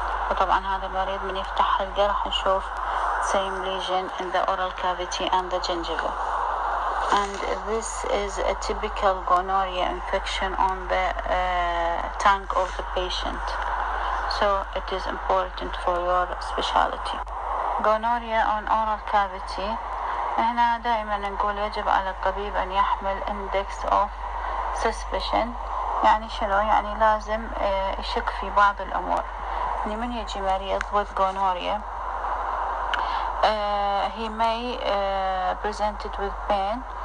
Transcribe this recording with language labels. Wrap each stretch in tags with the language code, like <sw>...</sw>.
<ar>وطبعا هذا المريض من يفتح حلقة راح نشوف</ar> <en>same lesion in the oral cavity and the gingiva. And this is a typical gonorrhea infection on the tongue of the patient, so it is important for your specialty. Gonorrhea on oral cavity.</en> <ar>هنا دائما نقول يجب على الطبيب أن يحمل</ar> <en>index of suspicion.</en> <ar>يعني شنو؟ يعني لازم يشك في بعض الأمور. من يجي مريض</ar> <en>with gonorrhea, he may present it with pain.</en>